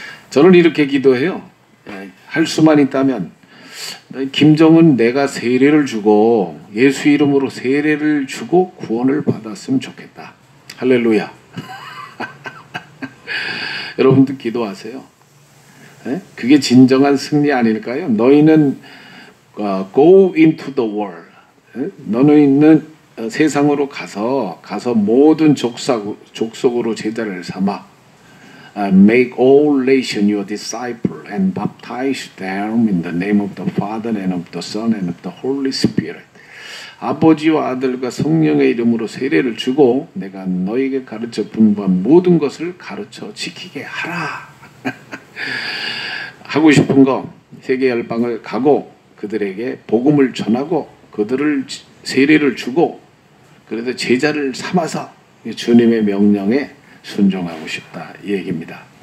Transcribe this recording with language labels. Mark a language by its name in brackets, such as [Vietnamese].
[Korean] 저는 이렇게 기도해요. 할 수만 있다면 김정은 내가 세례를 주고, 예수 이름으로 세례를 주고 구원을 받았으면 좋겠다. 할렐루야. 여러분도 기도하세요. 그게 진정한 승리 아닐까요? 너희는 [English] go into the world. [Korean] 너희는 세상으로 가서 모든 족속으로 제자를 삼아 [English] make all nation your disciple and baptize them in the name of the Father and of the Son and of the Holy Spirit. [Korean] 아버지와 아들과 성령의 이름으로 세례를 주고 내가 너에게 가르쳐 분부한 모든 것을 가르쳐 지키게 하라. 하고 싶은 거 세계 열방을 가고 그들에게 복음을 전하고 그들을 세례를 주고 그래서 제자를 삼아서 주님의 명령에 순종하고 싶다 이 얘기입니다.